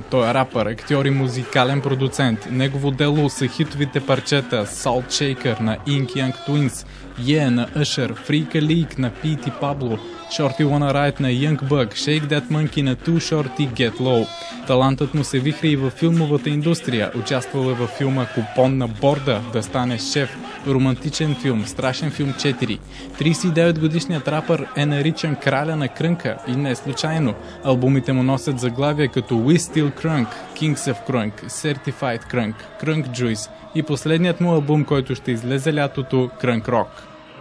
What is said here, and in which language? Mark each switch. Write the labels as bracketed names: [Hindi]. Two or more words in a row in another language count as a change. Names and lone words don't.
[Bulgarian] Той е рапър, актьор и музикален продуцент. Негово дело са хитовите парчета Salt Shaker на Ink Young Twins, Yeah на Usher, Freak a Leak на Pete и Pablo, Shorty Wanna Ride на Young Buck, Shake That Monkey на Too Short и Get Low. Талантът му се вихри и във филмовата индустрия. Участвал е във филма Купон на борда, Да станеш шеф, романтичен филм, Страшен филм 4. 39-годишният рапър е наричан краля на крънка и не случайно. Албумите му носят заглавия като We Still Crunk, Kings of Crunk, Certified Crunk, Crunk Juice и последният му албум, който ще излезе лятото, Crunk Rock.